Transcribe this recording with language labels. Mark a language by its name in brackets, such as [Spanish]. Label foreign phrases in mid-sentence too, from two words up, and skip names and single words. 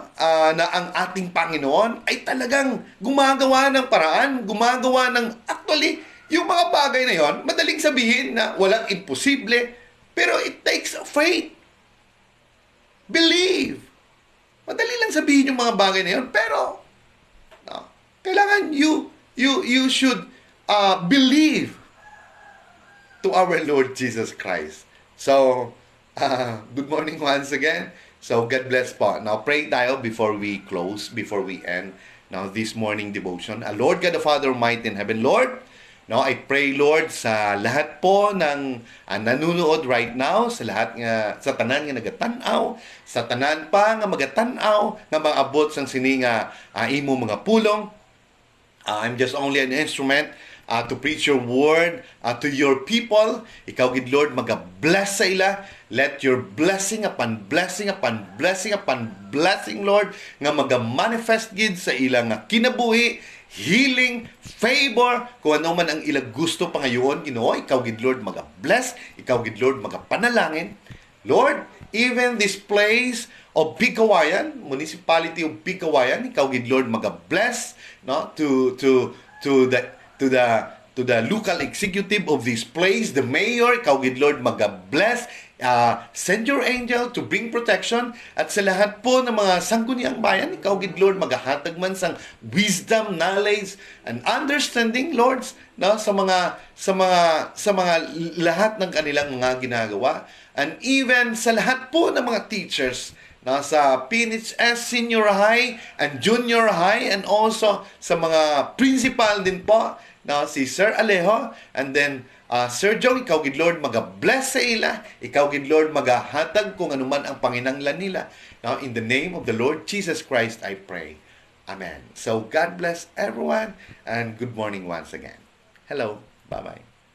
[Filipino] Na ang ating Panginoon ay talagang gumagawa ng paraan, gumagawa ng, actually, yung mga bagay na yon, madaling sabihin na walang imposible, pero [English] it takes faith. Believe. [Filipino] Madali lang sabihin yung mga bagay na yon, pero no, kailangan [English] you should believe to our Lord Jesus Christ. So, good morning once again. So, God bless po. Now, pray tayo before we close, before we end now this morning devotion. Lord God the Father, mighty in heaven, Lord, no, I pray, [Filipino] Lord, sa lahat po ng nanunood [English] right now, [Hiligaynon] sa lahat nga, sa tanan nga nagatanaw, sa tanan pa nga magatanaw, nga mga abot sang sininga imo mga pulong. [English] I'm just only an instrument to preach your word to your people. [Hiligaynon] Ikaw, gid Lord, mag-bless sa ila. [English] Let your blessing upon blessing upon blessing upon blessing, Lord, [Hiligaynon] nga mag-manifest gid sa ilang kinabuhi, healing, favor, kung ano man ang ilang gusto pa ngayon, Ginoo, ikaw gid Lord mag-bless, ikaw gid Lord mag-panalangin. [English] Lord, even this place of Kawayan, municipality of Kawayan, [Hiligaynon] ikaw gid Lord mag-bless, [English] no, to the local executive of this place, the mayor, [Hiligaynon] ikaw gid Lord mag-bless. [English] Send your angel to bring protection, [Filipino] at sa lahat po ng mga sangguniang bayan, [Hiligaynon] ikaw gid Lord maghahatag man [English] sang wisdom, knowledge and understanding, [Filipino] Lord, no, sa mga lahat ng kanilang mga ginagawa, [English] and even [Filipino] sa lahat po ng mga teachers sa PNHS Senior High and Junior High, [English] and also [Filipino] sa mga principal din po, si Sir Alejo, [English] and then Sir John, [Hiligaynon] ikaw gid Lord mag-bless sa ila, ikaw gid Lord maghahatag kung anuman ang panginanglan nila. [English] Now, in the name of the Lord Jesus Christ, I pray. Amen. So, God bless everyone, and good morning once again. Hello. Bye-bye.